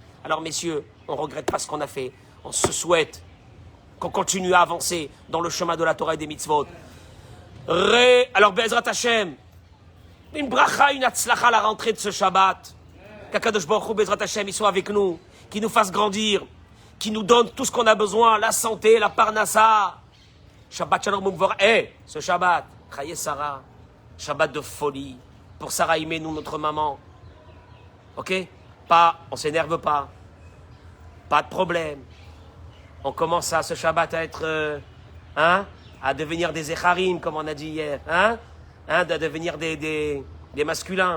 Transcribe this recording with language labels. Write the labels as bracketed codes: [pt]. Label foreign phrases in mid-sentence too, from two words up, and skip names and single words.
[fr] Alors messieurs, on ne regrette pas ce qu'on a fait. On se souhaite qu'on continue à avancer dans le chemin de la Torah et des mitzvot. Alors, [he] בעזרת השם, [fr] une bracha, une hatzlacha à la rentrée de ce Shabbat. Qu' [he] הקדוש ברוך הוא, בעזרת השם, [fr] ils soient avec nous, qui nous fassent grandir, qui nous donnent tout ce qu'on a besoin, la santé, la parnassa. [he] שבת שלום ומבורך. [fr] Ce Shabbat, Chaye Sarah, Shabbat de folie, pour Sarah Imenou, notre maman. Ok? On s'énerve pas de problème. On commence à ce Shabbat à être, à devenir des Echarim, comme on a dit hier, de devenir des masculins.